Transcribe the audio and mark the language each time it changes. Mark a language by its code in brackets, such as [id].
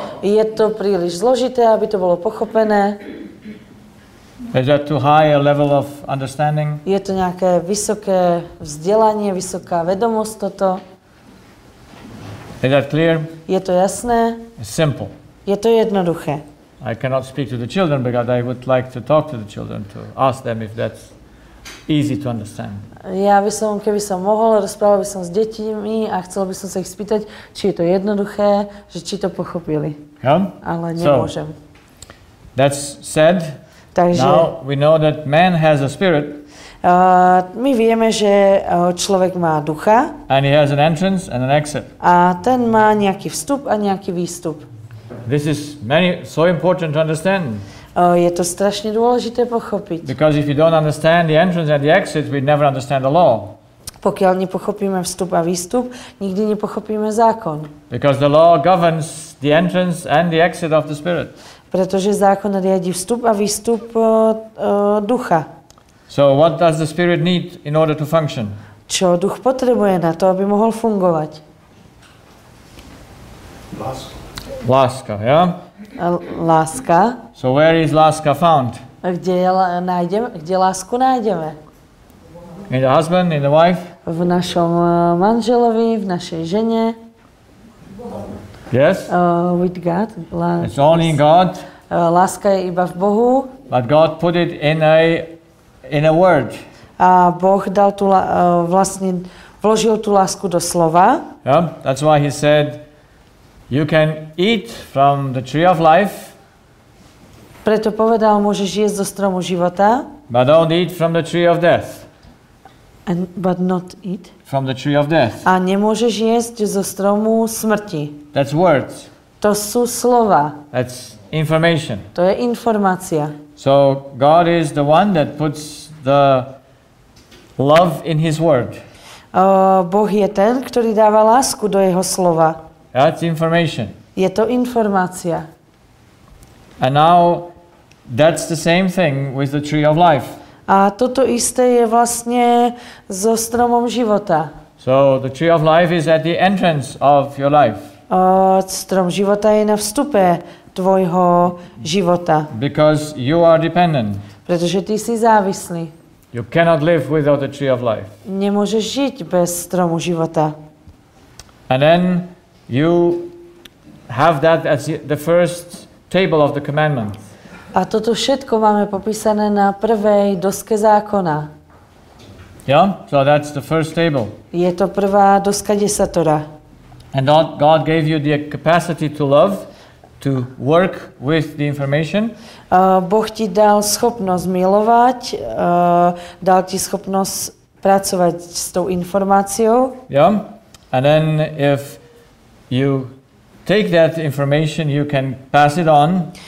[sk] Je to príliš zložité, aby to bolo pochopené? [en] Is that too high a level of understanding? [sk] Je to nejaké vysoké vzdelanie, vysoká vedomosť toto? [en] Is that clear? [sk] Je to jasné? [en] It's simple. [sk] Je to jednoduché. [en] I cannot speak to the children because I would like to talk to the children to ask them if that's easy to understand. [sk] Ja by som, keby som mohol, rozprával by som s deťmi a chcel by som sa ich spýtať, či je to jednoduché, že či to pochopili. [en] Yeah? [sk] Ale nemôžem. [en] That's said. [sk] Takže [en] Now we know that man has a spirit. [sk] My vieme, že človek má ducha [en] And he has an entrance and an exit. [sk] a ten má nejaký vstup a nejaký výstup. [en] This is so important to understand. [sk] Je to strašne dôležité pochopiť. [en] Because if you don't understand the entrance and the exit, we never understand the law. [sk] Pokiaľ nepochopíme vstup a výstup, nikdy nepochopíme zákon. [en] Because the law governs the entrance and the exit of the Spirit. [sk] Pretože zákon riadi vstup a výstup ducha. [en] So what does the Spirit need in order to function? [sk] Čo duch potrebuje na to, aby mohol fungovať? Láska, yeah? Láska. [en] So where is láska found? [sk] Kde lásku nájdeme? [en] In the husband, in the wife? [sk] V našom manželovi, v našej žene. [en] Yes? With God. It's only in God. [sk] Láska je iba v Bohu. [en] But God put it in a word. [sk] A Boh dal vlastne vložil tú lásku do slova. [en] Yeah? That's why he said, you can eat from the tree of life. [sk] Preto povedal, môžeš jesť zo stromu života. [en] But don't eat from the tree of death. But not eat. From the tree of death. [sk] A nemôžeš jesť zo stromu smrti. [en] That's words. [sk] To sú slova. [en] That's information. [sk] To je informácia. [en] So God is the one that puts the love in his word. [sk] Boh je ten, ktorý dáva lásku do jeho slova. [en] That's information. [sk] Je to informácia. [en] And now that's the same thing with the tree of life. [sk] A toto isté je vlastne so stromom života. [en] So the tree of life is at the entrance of your life. [sk] Strom života je na vstupe tvojho života. [en] Because you are dependent. [sk] Pretože ty si závislý. [en] You cannot live without the tree of life. [sk] Nemôžeš žiť bez stromu života. [en] And then you have that as the first table of the commandments. [sk] A toto všetko máme popísané na prvej doske zákona. [en] Yeah? So that's the first table. [sk] Je to prvá doska desatora. [en] And God gave you the capacity to love, to work with the information. [sk] Boh ti dal schopnosť milovať, dal ti schopnosť pracovať s tou informáciou. [en] Yeah? And then if you take that information, you can pass it on.